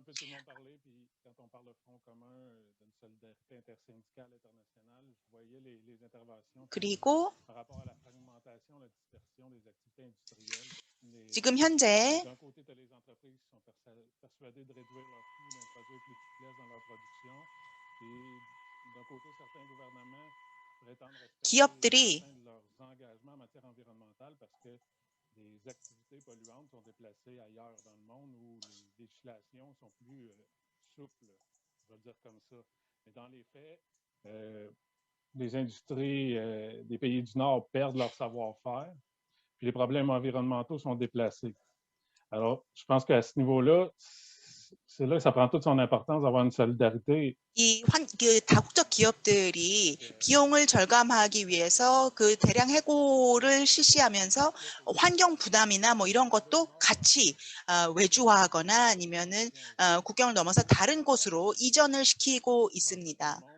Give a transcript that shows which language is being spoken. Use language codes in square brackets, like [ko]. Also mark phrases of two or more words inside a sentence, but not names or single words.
[ko] 그리고 지금 현재 기업들이 [fr] les industries des pays du Nord perdent leur savoir-faire, puis les problèmes environnementaux sont déplacés. Alors, je pense qu'à ce niveau-là, c'est là que ça prend toute son importance d'avoir une solidarité. [ko] 다국적 기업들이 비용을 절감하기 위해서 그 대량 해고를 실시하면서 환경 부담이나 이런 것도 같이 외주화하거나 아니면은 국경을 넘어서 다른 곳으로 이전을 시키고 있습니다.